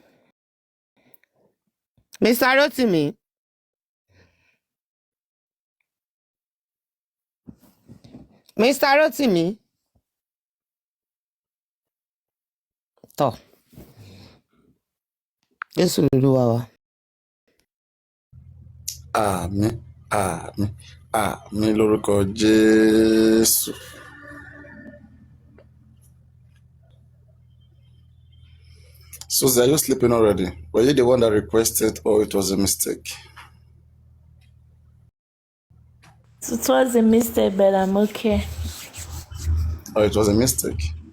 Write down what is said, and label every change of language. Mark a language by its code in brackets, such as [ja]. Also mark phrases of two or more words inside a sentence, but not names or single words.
[en] Mr. Rotimi. Mr. Rotimi. To. Yes, we do our. [yo] Àmín, àmín, àmín lórúkọ Jésù. [en] Susie, are you sleeping already? Were you the one that requested, or it was a mistake? It was a mistake, but I'm okay. Oh, it was a mistake.